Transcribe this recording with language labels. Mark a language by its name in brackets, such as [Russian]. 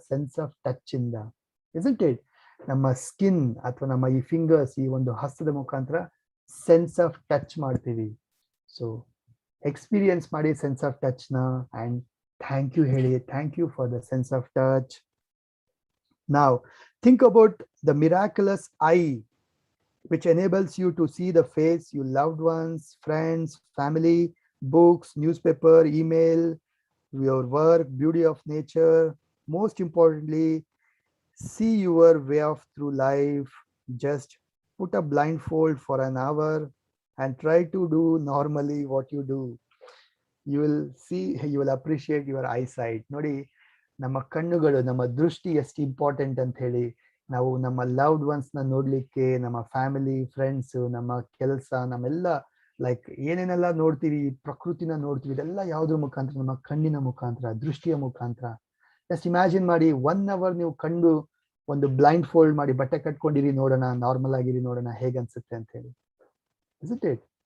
[Kannada] Sense of touch ಇಂದ. [English] Isn't it? [Kannada] ನಮ್ಮ skin ಅಥವಾ ನಮ್ಮ ಈ ಫಿಂಗರ್ಸ್, ಈ ಒಂದು ಹಸ್ತದ ಮುಖಾಂತರ ಸೆನ್ಸ್ ಆಫ್ ಟಚ್ ಮಾಡ್ತೀವಿ. ಸೊ ಎಕ್ಸ್ಪೀರಿಯನ್ಸ್ ಮಾಡಿ ಸೆನ್ಸ್ ಆಫ್ ಟಚ್ ನ, ಅಂಡ್ ಥ್ಯಾಂಕ್ ಯು ಹೇಳಿ, [English] Thank you for the sense of touch. Now think about the miraculous eye which enables you to see the face your loved ones, friends, family, books, newspaper, email, your work, beauty of nature. Most importantly, see your way of through life. Just put a blindfold for an hour and try to do normally what you do. You will see, you will appreciate your eyesight. [Kannada] ನೋಡಿ ನಮ್ಮ ಕಣ್ಣುಗಳು, ನಮ್ಮ ದೃಷ್ಟಿ ಎಷ್ಟು important ಅಂತ ಹೇಳಿ. ನಾವು ನಮ್ಮ ಲವ್ಡ್ ಒನ್ಸ್ ನ ನೋಡ್ಲಿಕ್ಕೆ, ನಮ್ಮ ಫ್ಯಾಮಿಲಿ, ಫ್ರೆಂಡ್ಸ್, ನಮ್ಮ ಕೆಲಸ, ನಮ್ಮೆಲ್ಲ ಲೈಕ್ ಏನೇನೆಲ್ಲ ನೋಡ್ತೀವಿ, ಪ್ರಕೃತಿನ ನೋಡ್ತೀವಿ, ಇದೆಲ್ಲ ಯಾವ್ದ್ರ ಮುಖಾಂತರ? ನಮ್ಮ ಕಣ್ಣಿನ ಮುಖಾಂತರ, ದೃಷ್ಟಿಯ ಮುಖಾಂತರ. ಜಸ್ಟ್ ಇಮ್ಯಾಜಿನ್ ಮಾಡಿ, 1 hour ನೀವು ಕಂಡು ಒಂದು ಬ್ಲೈಂಡ್ ಫೋಲ್ಡ್ ಮಾಡಿ ಬಟ್ಟೆ ಕಟ್ಕೊಂಡಿರಿ, ನೋಡೋಣ, ನಾರ್ಮಲ್ ಆಗಿರಿ, ನೋಡೋಣ ಹೇಗೆ ಅನ್ಸುತ್ತೆ ಅಂತ ಹೇಳಿ. [English] Isn't it?